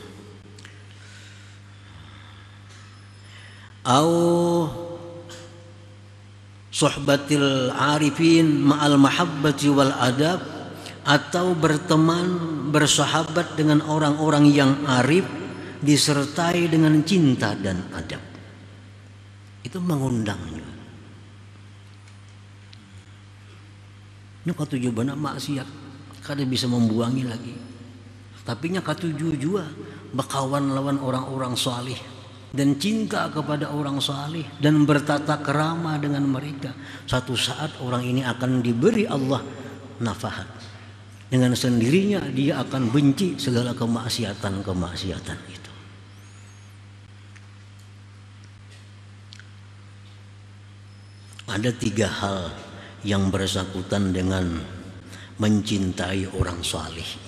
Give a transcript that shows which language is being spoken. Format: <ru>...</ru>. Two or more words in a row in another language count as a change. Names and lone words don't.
<ar>Au suhbatil arifin ma'al mahabbati wal adab,</ar> <id>atau berteman, bersahabat dengan orang-orang yang arif disertai dengan cinta dan adab. Itu mengundangnya.</id> <bjn>Ini katuju bana maksiat, kada bisa membuangi lagi.</bjn> <id>Tapi nya katuju juga berkawan lawan orang-orang salih dan cinta kepada orang salih dan bertata kerama dengan mereka. Satu saat orang ini akan diberi Allah nafahat. Dengan sendirinya dia akan benci segala kemaksiatan itu. Ada 3 hal yang bersangkutan dengan mencintai orang salih itu.</id>